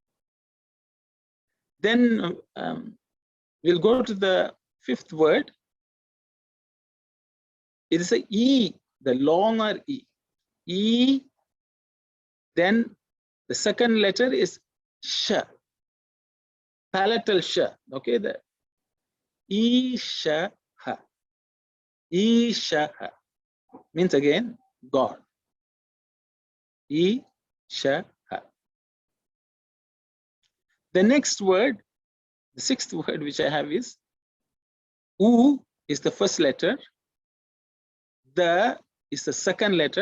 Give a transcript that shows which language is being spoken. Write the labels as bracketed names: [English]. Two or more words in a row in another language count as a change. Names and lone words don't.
[English] Then we'll go to the fifth word. It is a E, the longer E. E, then the second letter is sh, palatal sh. Okay, the Isha ha. Isha ha means again God. Isha ha. The next word, the sixth word which I have is U is the first letter. The is the second letter.